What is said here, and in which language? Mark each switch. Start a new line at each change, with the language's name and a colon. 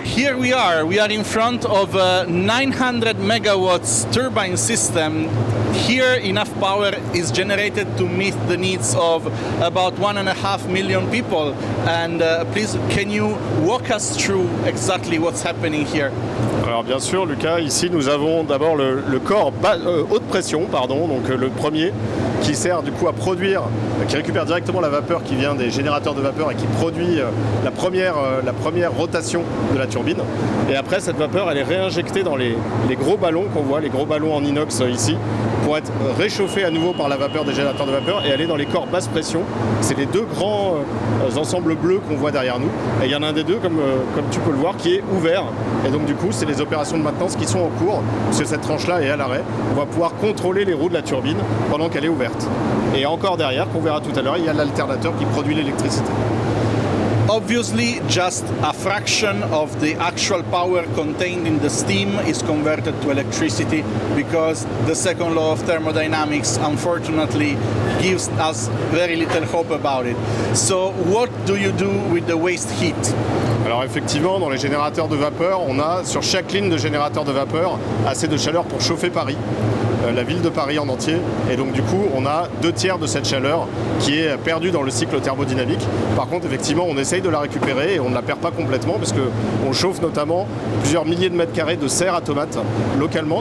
English: Here we are in front of a 900 megawatts turbine system. Here enough power is generated to meet the needs of about 1.5 million people. And please, can you walk us through exactly what's happening here?
French: Alors bien sûr, Lucas, ici nous avons d'abord le corps haute pression, donc le premier, qui sert du coup à produire, qui récupère directement la vapeur qui vient des générateurs de vapeur et qui produit la première rotation de la turbine. Et après, cette vapeur, elle est réinjectée dans les gros ballons qu'on voit, les gros ballons en inox ici, pour être réchauffés à nouveau par la vapeur des générateurs de vapeur et aller dans les corps basse pression. C'est les deux grands ensembles bleus qu'on voit derrière nous. Et il y en a un des deux, comme tu peux le voir, qui est ouvert. Et donc du coup, c'est les opérations de maintenance qui sont en cours, parce que cette tranche-là est à l'arrêt. On va pouvoir contrôler les roues de la turbine pendant qu'elle est ouverte. Et encore derrière, qu'on verra tout à l'heure, il y a l'alternateur qui produit l'électricité.
English: Obviously, just a fraction of the actual power contained in the steam is converted to electricity because the second law of thermodynamics, unfortunately, gives us very little hope about it. So what do you do with the waste heat?
French: Alors effectivement, dans les générateurs de vapeur, on a sur chaque ligne de générateur de vapeur assez de chaleur pour chauffer Paris, la ville de Paris en entier. Et donc du coup, on a 2/3 de cette chaleur qui est perdue dans le cycle thermodynamique. Par contre, effectivement, on essaye de la récupérer et on ne la perd pas complètement parce qu'on chauffe notamment plusieurs milliers de mètres carrés de serre à tomates localement.